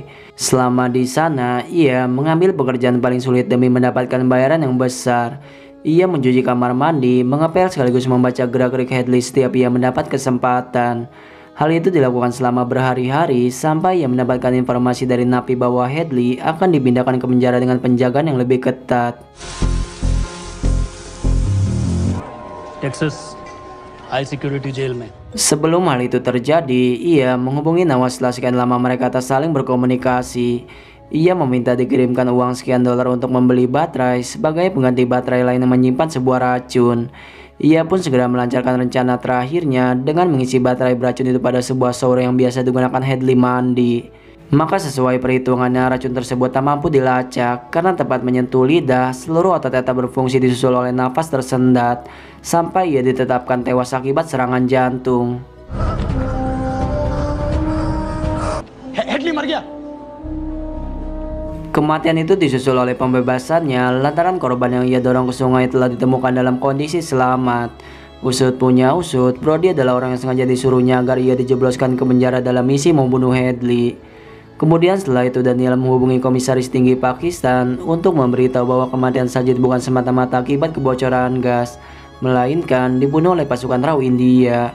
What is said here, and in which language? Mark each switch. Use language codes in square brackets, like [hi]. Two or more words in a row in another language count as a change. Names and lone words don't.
[id] Selama di sana, ia mengambil pekerjaan paling sulit demi mendapatkan bayaran yang besar. Ia mencuci kamar mandi, mengepel sekaligus membaca gerak-gerik Hadley setiap ia mendapat kesempatan. Hal itu dilakukan selama berhari-hari sampai ia mendapatkan informasi dari napi bahwa Hadley akan dipindahkan ke penjara dengan penjagaan yang lebih ketat. [en] Texas high security jail में. [id] Sebelum hal itu terjadi, ia menghubungi Nawas setelah sekian lama mereka tak saling berkomunikasi. Ia meminta dikirimkan uang sekian dolar untuk membeli baterai sebagai pengganti baterai lain yang menyimpan sebuah racun. Ia pun segera melancarkan rencana terakhirnya dengan mengisi baterai beracun itu pada sebuah shower yang biasa digunakan Hadley mandi. Maka sesuai perhitungannya, racun tersebut tak mampu dilacak karena tepat menyentuh lidah, seluruh otot tak berfungsi disusul oleh nafas tersendat sampai ia ditetapkan tewas akibat serangan jantung. [hi] Hadley मर गया. [id] Kematian itu disusul oleh pembebasannya lantaran korban yang ia dorong ke sungai telah ditemukan dalam kondisi selamat. Usut punya usut, Brody adalah orang yang sengaja disuruhnya agar ia dijebloskan ke penjara dalam misi membunuh Hadley. Kemudian setelah itu Daniel menghubungi komisaris tinggi Pakistan untuk memberitahu bahwa kematian Sajid bukan semata-mata akibat kebocoran gas, melainkan dibunuh oleh pasukan RAW India.